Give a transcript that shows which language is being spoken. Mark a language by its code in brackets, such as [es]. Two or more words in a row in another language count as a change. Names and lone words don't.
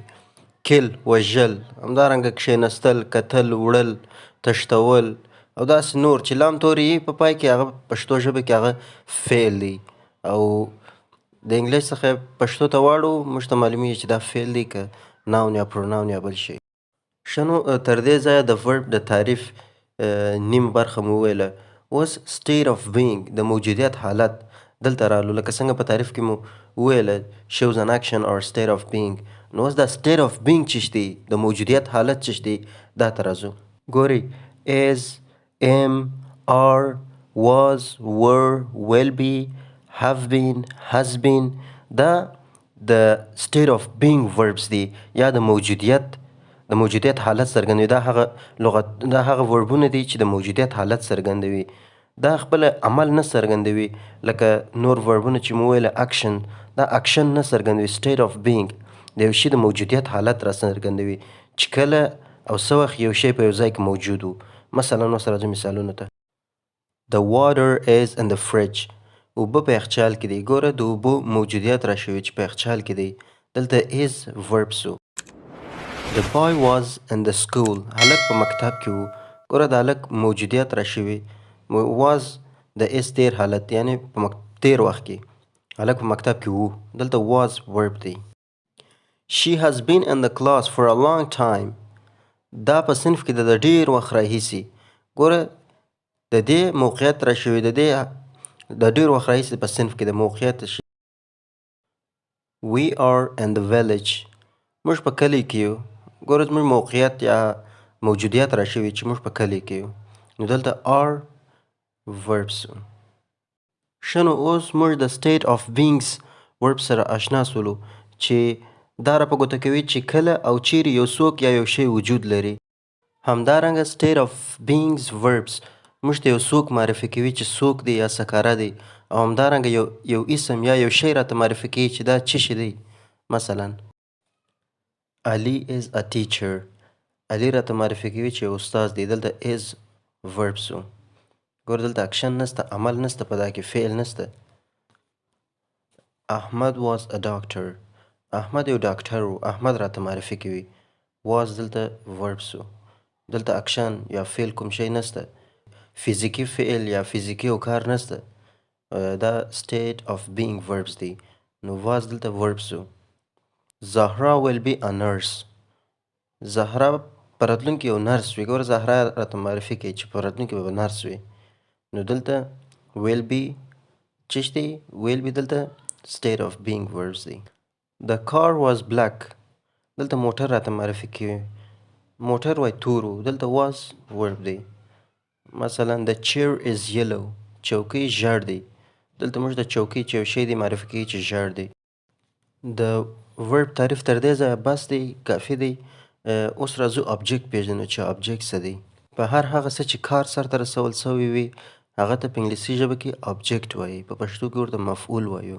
[ps] kill وژل، همدارنګه کښېنستل، کتل، وړل، تښتول او داسې نور چې لام تورې یې په پای کې هغه پښتو ژبه کې هغه فعل دی. او د انګلیس څخه پښتو ته واړو موږ ته معلومیږي چې دا فعل دی که ناون یا پروناون یا بل شی. شنو تر دې ځایه د verb د تعریف نیم برخه مو وویله. اوس [en] state of being [ps] د موجودیت حالت دلته رالو، لکه څنګه په تعریف کې مو وویله [en] shows an action or state of being. [ps] نو اوس دا [en] state of being [ps] چې دی د موجودیت حالت چې دی دا ته راځو. ګورئ [en] is, am, are, was, were, will be, have been, has been [ps] دا د [en] state of being verbs [ps] دی یا د موجودیت حالت څرګندوي. دا هغه وربونه دي چې د موجودیت حالت څرګندوي. دا خپل عمل نه څرګندوي لکه نور وربونه چې مو ویله اکشن، دا اکشن نه څرګندوي. [en] state of being [ps] د یو شي د موجودیت حالت را څرګندوي چې کله او څه وخت یو شی په یو ځای کې موجود و. مثلا اوس راځو مثالونو ته. [en] The water is in the fridge. [ps] اوبه په یخچال کې دی. ګوره د اوبو موجودیت را شوي چې په یخچال کې دی. دلته [en] is verb [ps] سو. [en] The boy was in the school. [ps] هلک په مکتب کې و. ګوره د هلک موجودیت را شوي. was د is تیر حالت یعنی په تیر وخت کې هلک په مکتب کې و. دلته [en] was verb [ps] دی. [en] She has been in the class for a long time. [ps] دا په صنف کې د ډیر وخت راهیسي. ګوره د دې موقعیت را شوي د ډیر وخت راهیسي په صنف کې د موقعیت شي. [en] We are in the village. [ps] موږ په کلي کې یو. ګوره زموږ موقعیت یا موجودیت را شوي چې موږ په کلي کې یو. نو دلته [en] are verbs. [ps] شنو اوس موږ د [en] state of beings verb [ps] سره آشنا سولو چې دا را په ګوته کوي چې کله او چیرې یو څوک یا یو شی وجود لري. همدارنګه [en] state of beings verbs [ps] موږ ته یو څوک معرفي کوي چې څوک دی یا څه کاره دی، او همدارنګه یو اسم یا یو شی راته معرفي کوي چې دا څه شی دی. [en] مثلا Ali is a teacher. [ps] علي راته معرفي کوي چې یو استاد دی. دلته [en] is verb [ps] سو. ګوره دلته اکشن نسته، عمل نسته، په دا کې فعل نسته. [en] Ahmad was a doctor. [ps] احمد یو ډاکټر و. احمد راته معرفي کوي. was دلته verb سو. دلته اکشن یا فعل کوم شی نسته، فزیکی فعل یا فزیکی او کار نسته. دا [en] state of being verbs [ps] دی. نو was دلته verb سو. [en] Zahra will be a nurse. [ps] زهرا په راتلونکي یو نرس وي. ګوره زهرا راته معرفي کوي چې په راتلونکي به نرس وي. نو دلته [en] will be [ps] څه دی؟ [en] will be دلته state of being verbs دی. The car was black. [ps] دلته موټر راته معرفي کوي. موټر وای تور و. دلته [en] was verb [ps] دی. [en] مثلا the chair is yellow. [ps] چوکۍ ژړ دی. دلته موږ د چوکۍ چې یو شی دی معرفي کوي چې ژړ دی. د verb تعریف تر دې ځایه بس دی، کافي دی. اوس راځو object پیژنو چې object څه دی. په هر هغه څه چې کار سرته رسول سوی وي هغه ته په انګلیسي ژبه کې object وایي، په پښتو کې ورته مفعول وایو.